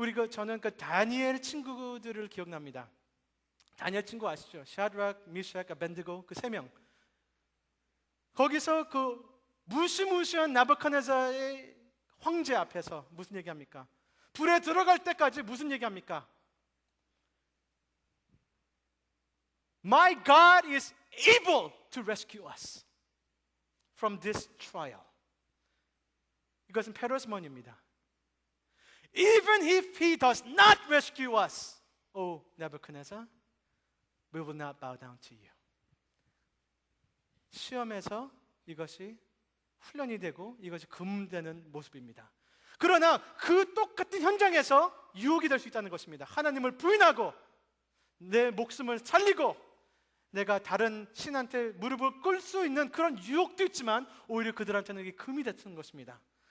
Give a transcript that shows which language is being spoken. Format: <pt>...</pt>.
<ko>저는 다니엘 친구들을 기억납니다. 다니엘 친구 아시죠? 샤드락, 미샥, 아벤드고, 그 세 명. 거기서 그 무시무시한 나부갓네살의 황제 앞에서 무슨 얘기합니까? 불에 들어갈 때까지 무슨 얘기합니까?</ko> <en>My God is able to rescue us from this trial.</en> <ko>이것은 페르스몬입니다.</ko> <en>Even if he does not rescue us, O Nebuchadnezzar, We will not bow down to you.</en> <ko>시험에서 이것이 훈련이 되고 이것이 금되는 모습입니다. 그러나 그 똑같은 현장에서 유혹이 될 수 있다는 것입니다. 하나님을 부인하고 내 목숨을 살리고 내가 다른 신한테 무릎을 꿇을 수 있는 그런 유혹도 있지만 오히려 그들한테는 이게 금이 됐던 것입니다.</ko>